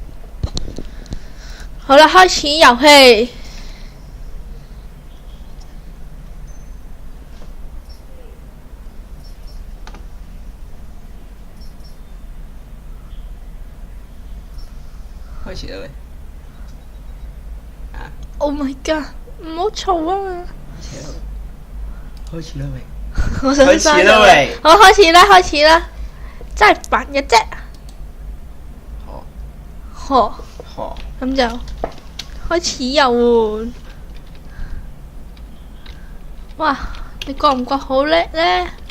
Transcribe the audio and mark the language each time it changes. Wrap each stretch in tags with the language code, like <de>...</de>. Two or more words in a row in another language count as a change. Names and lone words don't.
<yue>好啦，開始遊戲。開始啦喂。</yue> <en>Oh my god！</en> <yue>唔好嘈啊！開始啦喂。我想開始啦喂。好，開始啦，開始啦！真係煩嘅啫。好。咁就開始遊玩。哇！你覺唔覺好叻呢？</yue>